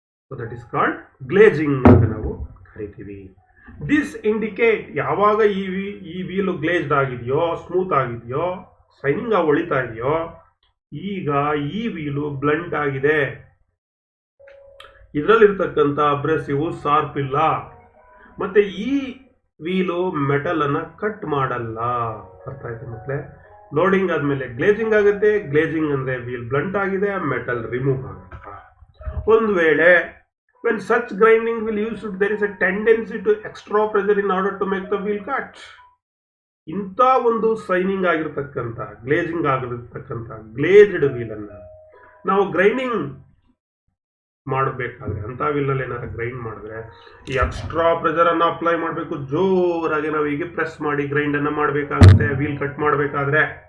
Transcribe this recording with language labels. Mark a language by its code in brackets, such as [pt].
[en] so that is called glazing [kn] ಅಂತ ನಾವು ಕರಿತೀವಿ. [en] this indicate, [kn] ಯಾವಾಗ ಈ ವೀಲು ಗ್ಲೇಜ್ಡ್ ಆಗಿದೆಯೋ, ಸ್ಮೂತ್ ಆಗಿದೆಯೋ, ಸೈನಿಂಗ್ ಹೊಳಿತಾ ಇದೆಯೋ, ಈಗ ಈ ವೀಲು ಬ್ಲಂಟ್ ಆಗಿದೆ, ಇದರಲ್ಲಿರ್ತಕ್ಕಂಥ ಅಬ್ರೆಸಿವ್ ಶಾರ್ಪ್ ಇಲ್ಲ, ಮತ್ತೆ ಈ ವೀಲು ಮೆಟಲ್ ಅನ್ನ ಕಟ್ ಮಾಡಲ್ಲ. ಅರ್ಥ ಆಯ್ತು ಮಕ್ಕಳೇ? ಲೋಡಿಂಗ್ ಆದ್ಮೇಲೆ ಗ್ಲೇಜಿಂಗ್ ಆಗುತ್ತೆ. ಗ್ಲೇಜಿಂಗ್ ಅಂದ್ರೆ ವೀಲ್ ಬ್ಲಂಟ್ ಆಗಿದೆ, ಮೆಟಲ್ ರಿಮೂವ್ ಆಗುತ್ತೆ. ಒಂದು ವೇಳೆ [en] when such grinding will used, there is a tendency to extra pressure in order to make the wheel cut. [kn] ಇಂಥ ಒಂದು ಸೈನಿಂಗ್ ಆಗಿರ್ತಕ್ಕಂಥ, ಗ್ಲೇಜಿಂಗ್ ಆಗಿರ್ತಕ್ಕಂಥ ಗ್ಲೇಜ್ಡ್ ವೀಲ್ ಅನ್ನ ನಾವು ಗ್ರೈಂಡಿಂಗ್ ಮಾಡಬೇಕಾದ್ರೆ, ಅಂತ ವೀಲ್ ಅಲ್ಲಿ ಏನಾದ್ರು ಗ್ರೈಂಡ್ ಮಾಡಿದ್ರೆ ಈ ಎಕ್ಸ್ಟ್ರಾ ಪ್ರೆಷರ್ ಅನ್ನ ಅಪ್ಲೈ ಮಾಡಬೇಕು. ಜೋರಾಗಿ ನಾವು ಹೀಗೆ ಪ್ರೆಸ್ ಮಾಡಿ ಗ್ರೈಂಡ್ ಅನ್ನ ಮಾಡಬೇಕಾಗುತ್ತೆ ವೀಲ್ ಕಟ್ ಮಾಡಬೇಕಾದ್ರೆ.